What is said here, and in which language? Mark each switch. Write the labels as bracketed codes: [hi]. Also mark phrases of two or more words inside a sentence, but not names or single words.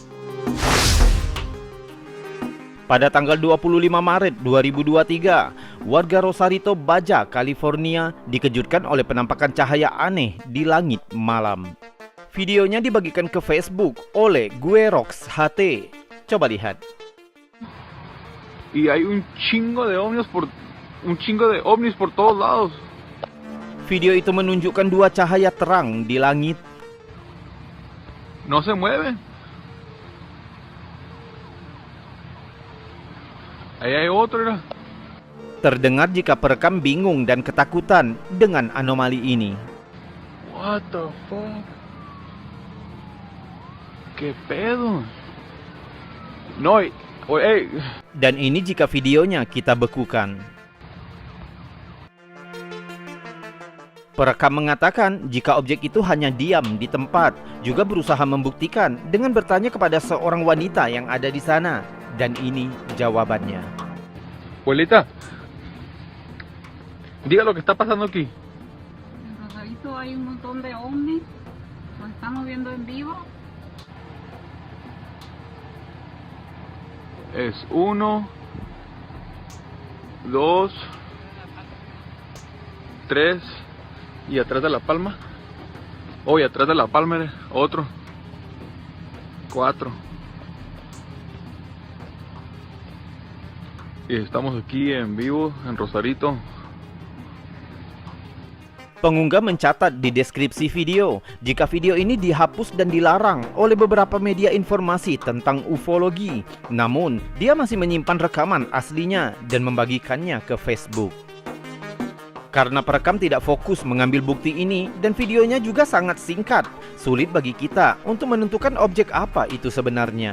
[id] Pada tanggal 25 Maret 2023, warga Rosarito, Baja, California dikejutkan oleh penampakan cahaya aneh di langit malam. Videonya dibagikan ke Facebook oleh Guerox HT. Coba lihat. [es] Y hay un chingo de ovnis por todos lados. [id] Video itu menunjukkan dua cahaya terang di langit. [es] No se mueven. Ahí hay otro, ¿no? [id] Terdengar jika perekam bingung dan ketakutan dengan anomali ini. [en] What the fuck? [es] ¿Qué pedo? No, [id] Dan ini jika videonya kita bekukan. Perekam mengatakan jika objek itu hanya diam di tempat, juga berusaha membuktikan dengan bertanya kepada seorang wanita yang ada di sana. Dan ini jawabannya. [es] Abuelita, diga lo que está pasando aquí. En Rosarito hay un montón de ovnis, los estamos viendo en vivo. Es 1, 2, 3 y atrás de la palma. Oh, y atrás de la palma otro. 4. Y estamos aquí en vivo en Rosarito. [id] Pengunggah mencatat di deskripsi video jika video ini dihapus dan dilarang oleh beberapa media informasi tentang ufologi. Namun, dia masih menyimpan rekaman aslinya dan membagikannya ke Facebook. Karena perekam tidak fokus mengambil bukti ini dan videonya juga sangat singkat, sulit bagi kita untuk menentukan objek apa itu sebenarnya.